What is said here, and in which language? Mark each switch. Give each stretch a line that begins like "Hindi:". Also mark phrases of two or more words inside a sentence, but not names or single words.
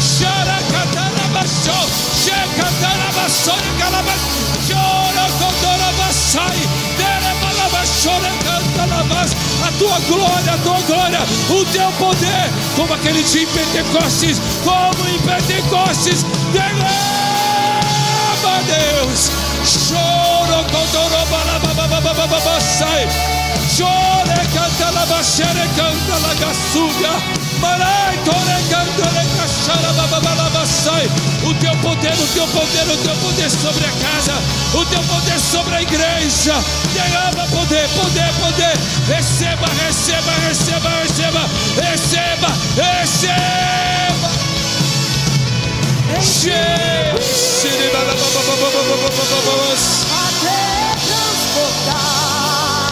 Portuguese: A tua glória, o teu poder, como aquele dia em Pentecostes, como em Pentecostes, derrama, Deus. Choro, chore, canta la bashere, canta la gassuga. Marai, tore, canta la cachara, bababalabasai. O teu poder, o teu poder, o teu poder sobre a casa, o teu poder sobre a igreja. Derrama poder, poder, poder. Receba, receba, receba, receba, receba, receba. Até transportar.